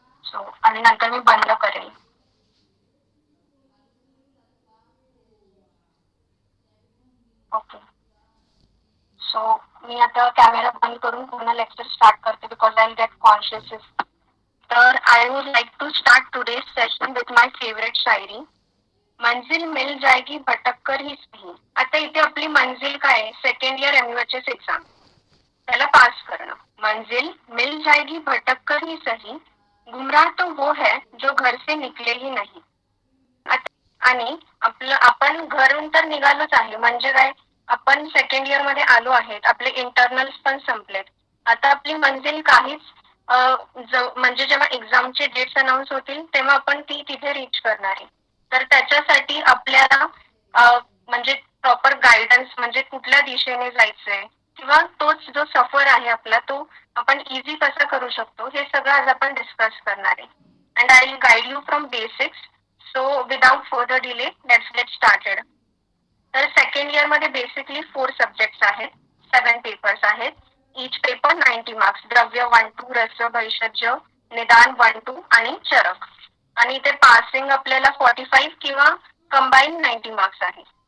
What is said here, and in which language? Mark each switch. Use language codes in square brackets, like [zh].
[mr] So आणि नंतर मी बंद करेल. ओके. सो मी आता कॅमेरा बंद करून पूर्ण लेक्चर स्टार्ट करते, [en] Because I will get conscious. तर I would like to start today's session with my favourite शायरी. [hi] मंजिल मिल जाएगी भटक कर ही सही. [mr] आता इथे आपली मंजिल काय आहे? सेकंड इयर MUHS एक्झाम, त्याला पास करणं. [hi] मंजिल मिल जाएगी भटक कर ही सही, गुमराह तो वो है जो घर से निकले ही नहीं. [mr] आणि आपण घरून तर निघालोच आहे, म्हणजे काय, आपण सेकंड इयर मध्ये आलो आहेत, आपले इंटरनल्स पण संपलेत. आता आपली मंजिल काहीच म्हणजे जेव्हा एक्झामचे डेट्स अनाऊन्स होतील तेव्हा आपण ती तिथे रीच करणार आहे. तर त्याच्यासाठी आपल्याला म्हणजे प्रॉपर गायडन्स, म्हणजे कुठल्या दिशेने जायचंय, किंवा तोच जो सफर आहे आपला तो आपण इझी कसा करू शकतो, हे सगळं आज आपण डिस्कस करणार आहे. [en] And I will guide you from basics. So without further delay let's get started. [mr] तर सेकंड इयर मध्ये बेसिकली 4 सब्जेक्ट्स आहेत, 7 पेपर्स आहेत. Each paper 90 marks. द्रव्य 1-2, रस, भैषज्य, निदान 1-2 आणि चरक. आणि इथे पासिंग आपल्याला 45 किंवा कंबाईन 90 मार्क्स आहे.